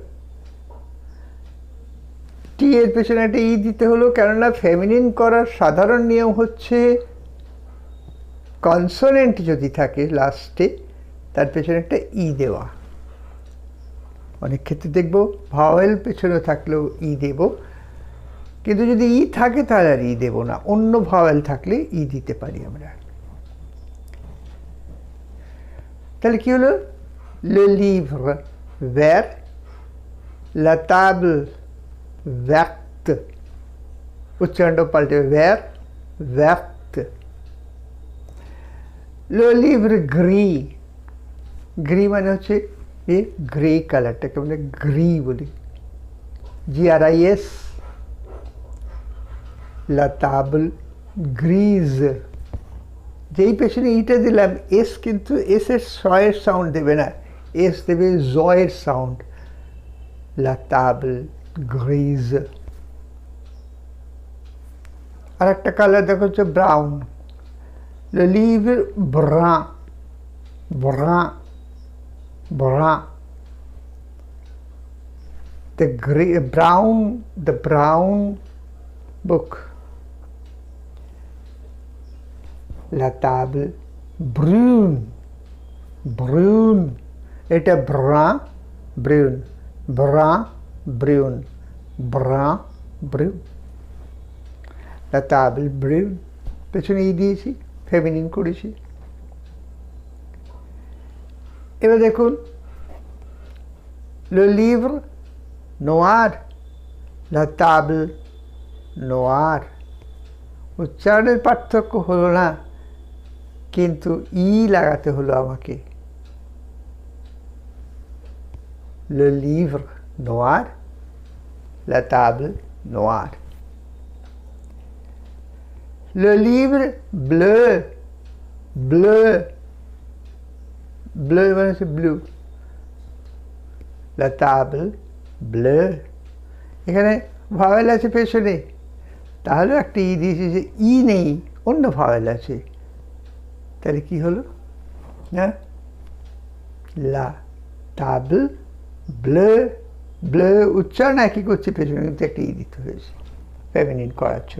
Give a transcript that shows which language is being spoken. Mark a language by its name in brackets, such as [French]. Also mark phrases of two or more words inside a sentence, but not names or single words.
[Bangla] টি এর পেছনে একটা ই দিতে হলো, কেননা ফেমিনিন করার সাধারণ নিয়ম হচ্ছে কনসোনেন্ট যদি থাকে লাস্টে তার পেছনে একটা ই দেওয়া। অনেক ক্ষেত্রে দেখব ভাওয়েল পেছনে থাকলেও ই দেব, কিন্তু যদি ই থাকে তাহলে আর ই দেব না, অন্য ভাওয়েল থাকলে ই দিতে পারি আমরা। তাহলে কি হলো? [French] le livre vert, la table verte, [Bangla] উচ্চারণটা পাল্টে ভ্যার ভ্যার্ট। [French] le livre gris, [Bangla] গ্রি মানে হচ্ছে এই [English] grey colourটাকে [Bangla] আমরা গ্রি বলি, [French] GRIS। la table grise, [Bangla] যেই পেছনে ইটা দিলাম এস, কিন্তু এস এর শয়ের সাউন্ড দেবে না, এস দেবে জয়ের সাউন্ড, [French] la table grise। [Bangla] আর একটা কালার দেখো হচ্ছে ব্রাউন, [French] le livre brun, brun brun, [English] the brown book, [French] la table brune, brune, এটা brun brune, brun brune, brun brune, la table brune। [Bangla] পেছনে ই দিয়েছি, ফেমিনিন করেছি। এবার দেখুন [French] Le livre noir, la table noire। [Bangla] উচ্চারণের পার্থক্য হলো না, কিন্তু ই লাগাতে হলো আমাকে। [French] Le livre noir, la table noire। Le livre bleu, bleu, bleu [Bangla] মানে হচ্ছে ব্লু। [French] La table bleu। [Bangla] এখানে ভাওয়েল আছে পেছনে, তাহলে একটা ই দিয়েছি, যে ই নেই, অন্য ভাওয়েল আছে, তাহলে কি হলো? হ্যাঁ, [French] la table bleue, bleue [Bangla] উচ্চারণ একই করছে, পেছনে কিন্তু একটা ই দিতে হয়েছে ফেমিনিন করার জন্য।